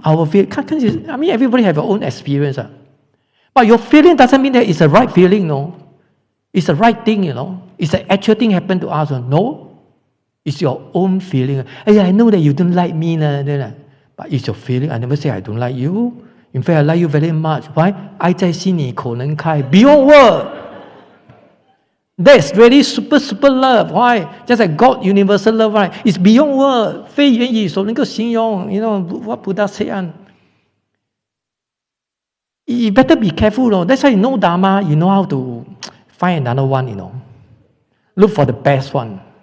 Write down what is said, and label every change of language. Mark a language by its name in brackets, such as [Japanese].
[English] Everybody have their own experience. But your feeling doesn't mean that it's the right feeling, no. It's the right thing, It's the actual thing happened to us, no. It's your own feeling. I know that you don't like me, but it's your feeling. I never say I don't like you. In fact, I like you very much. Why? [Chinese] 爱在心里口能开 [English] beyond word. That's really super love. Why? Just like God, universal love, right? It's beyond word. [Chinese] 非言语所能够形容. [English] What Buddha said. You better be careful. That's why you know Dharma, you know how to find another one, Look for the best one.